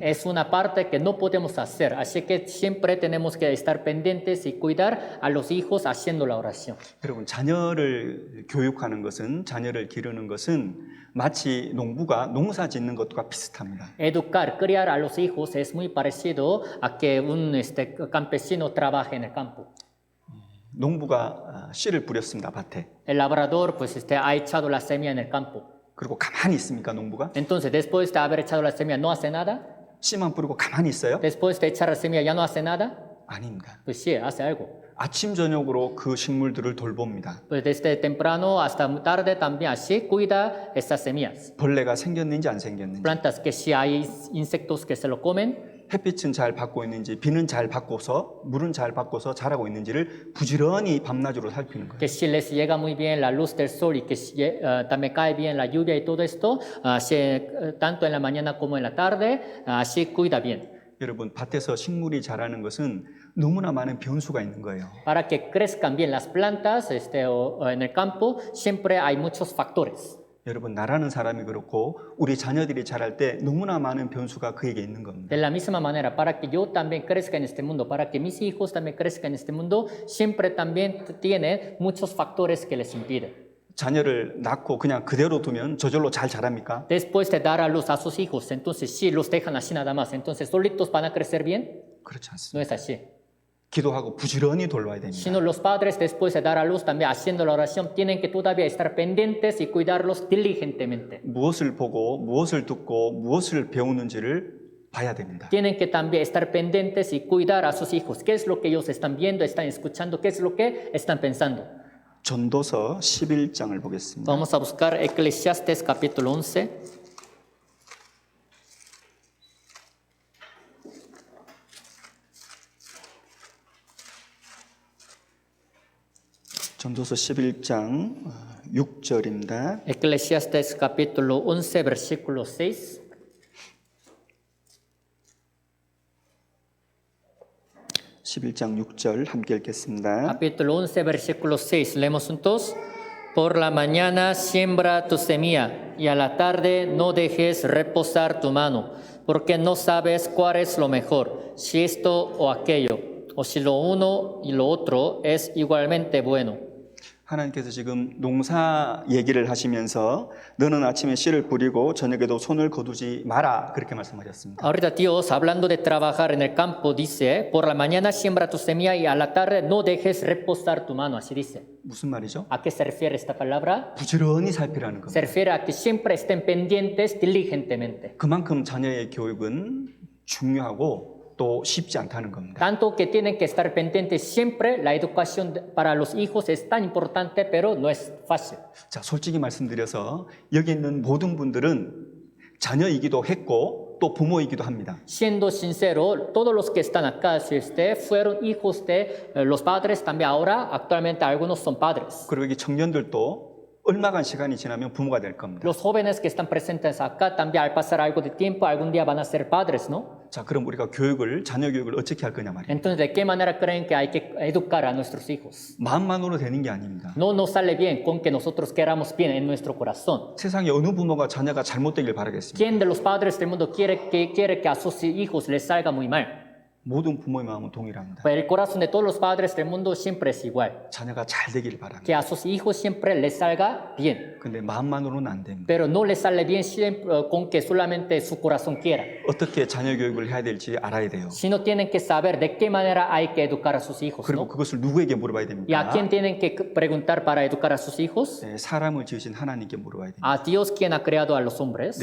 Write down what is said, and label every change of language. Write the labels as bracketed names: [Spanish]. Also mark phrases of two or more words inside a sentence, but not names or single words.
[Spanish] Es una parte que no podemos hacer, así que siempre tenemos que estar pendientes y cuidar a los hijos haciendo la oración. [Korean] 여러분, 자녀를 교육하는 것은, 자녀를 기르는 것은 마치 농부가 농사 짓는 것과 비슷합니다. [Spanish] Educar, criar a los hijos es muy parecido a que un campesino trabaje en el campo. [Korean] 농부가 씨를 뿌렸습니다, 밭에. [Spanish] El labrador pues ha echado la semilla en el campo. [Korean] 그리고 가만히 있습니까, 농부가? [Spanish] Entonces, después de haber echado la semilla, ¿no hace nada? [Korean] 씨만 뿌리고 가만히 있어요? [Spanish] Después de echar la semilla, ¿ya no hace nada? [Korean] 아닙니다. [Spanish] Pues sí, hace algo. [Korean] 아침 저녁으로 그 식물들을 돌봅니다. [Spanish] Pues desde temprano hasta tarde también así cuida estas semillas. [Korean] 벌레가 생겼는지 안 생겼는지, [Spanish] Plantas que si hay insectos que se lo comen, [Korean] 햇빛은 잘 받고 있는지, 비는 잘 받고서, 물은 잘 받고서 자라고 있는지를 부지런히 밤낮으로 살피는 거예요. [Spanish] que si les llega muy bien la luz del sol y que si, también cae bien la lluvia y todo esto, tanto en la mañana como en la tarde, así cuida bien. [Korean] 여러분, 밭에서 식물이 자라는 것은 너무나 많은 변수가 있는 거예요. [Spanish] Para que crezcan bien las plantas o en el campo, siempre hay muchos factores. [Korean] 여러분, 나라는 사람이 그렇고 우리 자녀들이 자랄 때 너무나 많은 변수가 그에게 있는 겁니다. [Spanish] De la misma manera, para que yo también crezca en este mundo, para que mis hijos también crezcan en este mundo, siempre también tiene muchos factores que les impiden. [Korean] 자녀를 낳고 그냥 그대로 두면 저절로 잘 자랍니까? [Spanish] Después de dar a luz a sus hijos, entonces sí, los dejan así nada más, entonces solitos van a crecer bien, [Korean] 그렇지 [Spanish] no [Korean] 않습니다. [Spanish] es así. [Korean] 기도하고 부지런히 돌봐야 됩니다. [Spanish] Sino los padres después de dar a luz también haciendo la oración tienen que todavía estar pendientes y cuidarlos diligentemente. [Korean] 무엇을 보고 무엇을 듣고 무엇을 배우는지를 봐야 됩니다. [Spanish] Tienen que también estar pendientes y cuidar a sus hijos. ¿Qué es lo que ellos están viendo, están escuchando? ¿Qué es lo que están pensando? [Korean] 전도서 11장을 보겠습니다. [Spanish] Vamos a buscar Eclesiastes capítulo 11. [Korean] 전도서 11장 6절입니다. [Spanish] Eclesiastes capítulo 11, versículo 6. [Korean] 11장 6절 함께 읽겠습니다. [Spanish] Capítulo 11, versículo 6. Leemos juntos. Por la mañana siembra tu semilla y a la tarde no dejes reposar tu mano, porque no sabes cuál es lo mejor, si esto o aquello, o si lo uno y lo otro es igualmente bueno. [Korean] 하나님께서 지금 농사 얘기를 하시면서 너는 아침에 씨를 뿌리고 저녁에도 손을 거두지 마라 그렇게 말씀하셨습니다. [Spanish] Ahorita Dios, hablando de trabajar en el campo, dice, por la mañana siembra tu semilla y a la tarde no dejes reposar tu mano, así dice. [Korean] 무슨 말이죠? [Spanish] ¿A qué se refiere esta palabra? [Korean] 부지런히 살피라는 겁니다. [Spanish] Se refiere a que siempre estén pendientes diligentemente. [Korean] 그만큼 자녀의 교육은 중요하고 또 쉽지 않다는 겁니다. [Spanish] Tanto que tienen que estar pendientes siempre, la educación para los hijos es tan importante, pero no es fácil. [Korean] 자, 솔직히 말씀드려서 여기 있는 모든 분들은 자녀이기도 했고 또 부모이기도 합니다. [Spanish] Siendo sincero, todos los que están acá, si ustedes fueron hijos de los padres, también ahora actualmente algunos son padres. [Korean] 그리고 여기 청년들도 얼마간 시간이 지나면 부모가 될 겁니다. [Spanish] Los jóvenes que están presentes acá, también al pasar algo de tiempo, algún día van a ser padres, ¿no? [Korean] 자, 그럼 우리가 자녀 교육을 어떻게 할 거냐 말이에요. [Spanish] Entonces, ¿de qué manera creen que hay que educar a nuestros hijos? [Korean] 마음만으로 되는 게 아닙니다. [Spanish] No nos sale bien con que nosotros queramos bien en nuestro corazón. [Korean] 세상에 어느 부모가 자녀가 잘못되길 바라겠습니까? [Spanish] ¿Quién de los padres del mundo quiere que a sus hijos les salga muy mal? [Korean] 모든 부모의 마음은 동일합니다. [Spanish] Pero el corazón de todos los padres del mundo siempre es igual. [Korean] 자녀가 잘 되길 바랍니다. [Spanish] Que a sus hijos siempre les salga bien. [Korean] 근데 마음만으로는 안 됩니다. [Spanish] Pero no les sale bien siempre, con que solamente su corazón quiera. [Korean] 어떻게 자녀 교육을 해야 될지 알아야 돼요. [Spanish] Sino tienen que saber de qué manera hay que educar a sus hijos, [Korean] 그리고 [Spanish] ¿no? [Korean] 그것을 누구에게 물어봐야 [Spanish] ¿Y a [Korean] 됩니까? [Spanish] quién tienen que preguntar para educar a sus hijos? [Korean] 네, 사람을 지으신 하나님께 물어봐야 됩니다. [Spanish] A Dios quien ha creado a los hombres.